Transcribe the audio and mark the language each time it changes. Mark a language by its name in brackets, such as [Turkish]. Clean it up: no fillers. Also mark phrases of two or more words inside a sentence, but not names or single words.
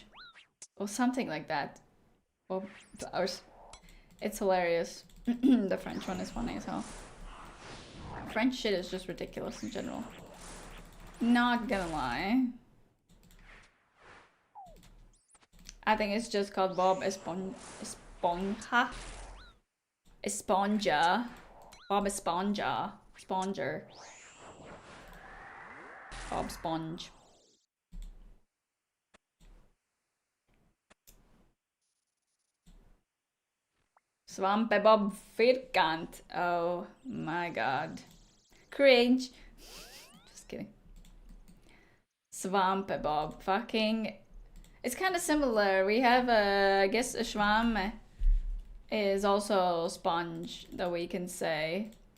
[English] Or something like that. Or it's hilarious. The French one is funny as hell. French shit is just ridiculous in general. Not gonna lie. I think it's just called Bob Esponja. Esponja. Bob Esponja. Sponger. Bob Sponge. Svampe Bob Firkant. Oh my god. Cringe. Just kidding. Svampe Bob. Fucking. It's kind of similar. We have I guess a Schwamm is also sponge that we can say.